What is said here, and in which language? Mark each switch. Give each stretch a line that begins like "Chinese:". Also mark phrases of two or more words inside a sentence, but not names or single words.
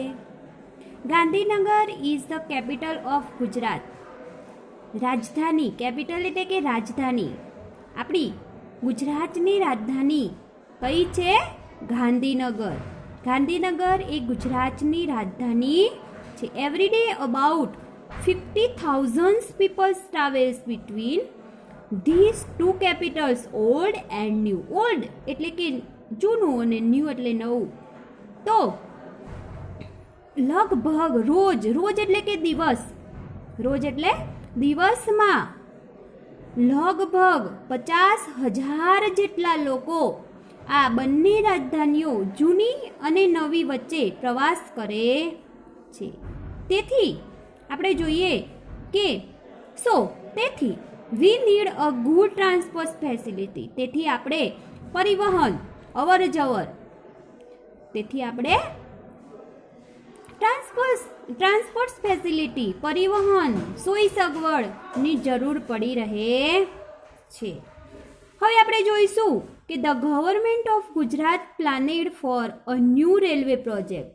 English: Gandhinagar is the capital of Gujarat.
Gujarati: રાજધાની, કેપિટલ એટલે કે રાજધાની. આપણી ગુજરાતની રાજધાની કઈ છે? ગાંધીનગર. ગાંધીનગર એ ગુજરાતની રાજધાની છે.
English: every day about 50,000 people travels between these two capitals, old and new.
Gujarati: Old એટલે કે જૂનું અને ન્યૂ એટલે નવું. તો લગભગ રોજ એટલે કે દિવસ, રોજ એટલે દિવસમાં લગભગ 50,000 જેટલા લોકો આ બંને રાજધાનીઓ જૂની અને નવી વચ્ચે પ્રવાસ કરે છે. તેથી આપણે જોઈએ કે તેથી
English: we need a good transport facility.
Gujarati: તેથી આપણે પરિવહન, અવર જવર, તેથી આપણે
English: transport facility,
Gujarati: પરિવહન, સોય સગવડની જરૂર પડી રહે છે. હવે આપણે જોઈશું કે
English: the government of Gujarat planned for a new railway project.